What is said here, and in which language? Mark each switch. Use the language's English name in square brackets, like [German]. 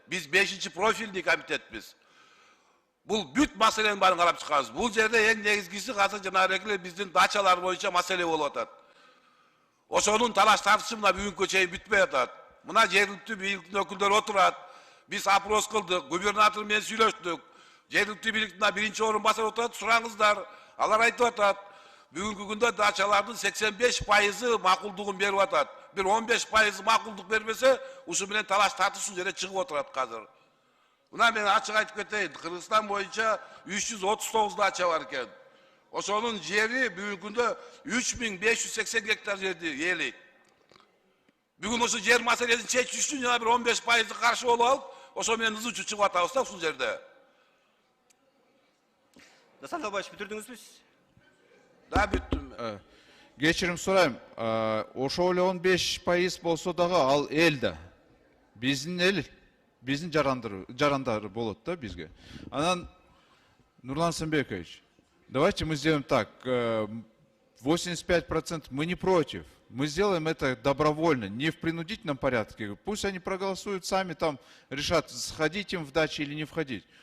[Kyrgyz] Биз 5-чи профильный комитетпиз. Бул бүт маселенин баарын карап чыкканбыз. Бул жерде эң негизгиси азыр жанагы эле биздин дачалар боюнча маселе болуп атат. Ошонун талаш тартышы мына бүгүнкү чейин бүтпөй атат. Мына жергиликтүү бийликтин өкүлдөрү отурат. Биз опрос кылдык, губернатор менен сүйлөштүк. Жергиликтүү бийликтин биринчи орун басар отурат, сураңыздар. Алар айтып атат. Бүгүнкү күндө дачалардын 85% макулдугун берип атат. Бир 15% макулдук бербесе, ушу менен талаш тартышуу жерде чыгып отурат азыр. Мына мен ачык айтып кетейин, Кыргызстан боюнча 339 дача бар экен. Ошонун жери бүгүнкү күндө 3580 гектар жерди ээлейт. Бүгүн ошо жер маселесин чечиш үчүн жана бир 15% каршы болуп алып, ошо менен ызы чыгып атабыз да ушул жерде. Дастан Далбаевич, бүтүрдүңүзбү? Да, бүттүм. Кечирим сурайм, ошол эле 15% болсо дагы ал эл да. Биздин эл, биздин жарандары болот да бизге. Анан [Russian] Нурлан Асанбекович, давайте мы сделаем так, 85% мы не против. Мы сделаем это добровольно, не в принудительном порядке. Пусть они проголосуют сами, там решат, сходить им в дачи или не входить.